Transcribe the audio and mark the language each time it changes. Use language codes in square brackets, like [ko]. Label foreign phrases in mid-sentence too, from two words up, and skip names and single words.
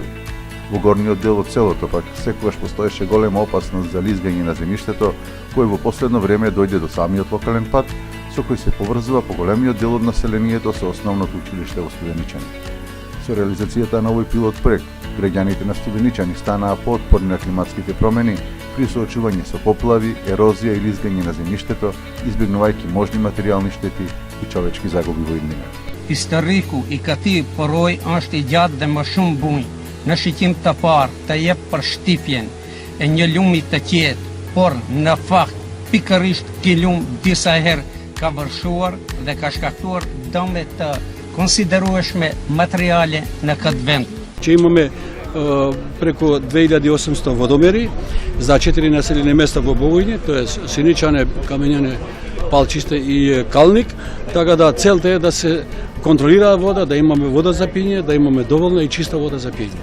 [mk] Во горниот дел од селото пак секогаш постоеше голема опасност за лизгање на земјиштето, кој во последно време дојде до самиот локален пат, со кој се поврзува поголемиот дел од населението со основното училиште во Студеничани. Со реализацијата на овој пилот проект, граѓаните на Студеничани станаа поотпорни на климатските промени при соочување со поплави, ерозија и лизгање на земјиштето, избегнувајќи можни материјални штети и човечки загуби во иднина. [sq] Historiku I këtij poroj është I gjatë dhe më shumë bujnë. Në shikim të parë të jep për shtypjen e një lumi të qetë, por në fakt pikërisht ky lum disa herë ka vërshuar dhe ka shkaktuar dëme të konsiderueshme materiale në këtë vend. [mk] Че имаме преку 2800 водомери за 4 населени места во Богојне, тоа е Синичане, Камењане, Палчисте и Калник, така да целта е да се контролира вода, да имаме вода за пиње, да имаме доволна и чиста вода за пиње.